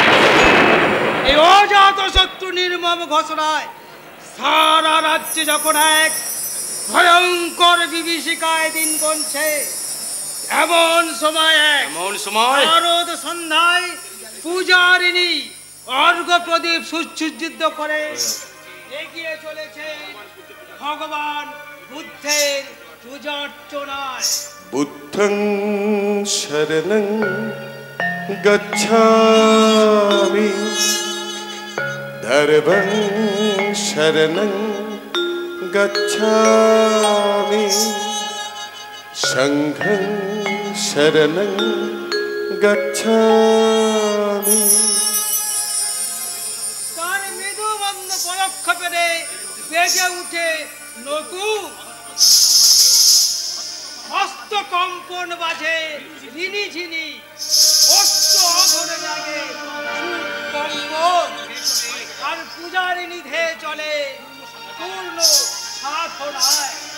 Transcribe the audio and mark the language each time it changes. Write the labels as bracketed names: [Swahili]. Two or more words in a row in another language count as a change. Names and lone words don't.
[Bangla] এই অজাত শত্রু নির্মম ঘোষণায় সারা রাজ্যে যখন এক ভয়ঙ্কর বিভীষিকায় দিন গুনছে, এমন সময় শারদ সন্ধ্যায় পূজারিণী অর্ঘ্য প্রদীপ সুসজ্জিত করে এগিয়ে চলেছে ভগবান বুদ্ধের পূজার্চনায়। [Pali] বুদ্ধং শরণং গচ্ছামি, ধর্মং শরণং গচ্ছামি, সংঘং শরণং গচ্ছামি। [Bangla] তার মৃদুবন্ধ পদক্ষেপে বেজে উঠে নতুন হস্তকম্পন বাজে রিনিঝিনি, অস্ত্র ধরে লাগে কম্পন, আর পূজারিণী ধেয়ে চলে পূর্ণ সাধনায়।